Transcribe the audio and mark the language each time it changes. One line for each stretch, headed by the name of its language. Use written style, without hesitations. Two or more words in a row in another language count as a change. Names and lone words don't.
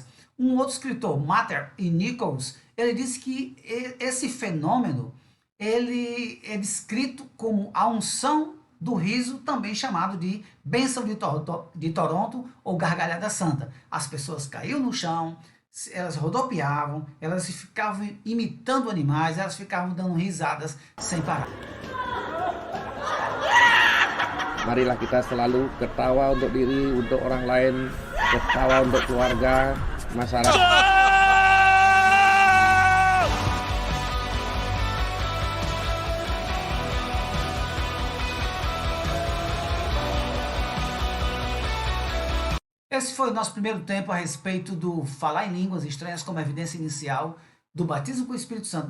Portuguese: Um outro escritor, Matter e Nichols, ele disse que esse fenômeno ele é descrito como a unção do riso, também chamado de bênção de Toronto ou gargalhada santa. As pessoas caíam no chão, elas rodopiavam, elas ficavam imitando animais, elas ficavam dando risadas sem parar.
Indonesian: Marilah kita selalu ketawa untuk diri, untuk orang lain, ketawa untuk keluarga, masyarakat.
Portuguese: Esse foi o nosso primeiro tempo a respeito do falar em línguas estranhas como evidência inicial do batismo com o Espírito Santo.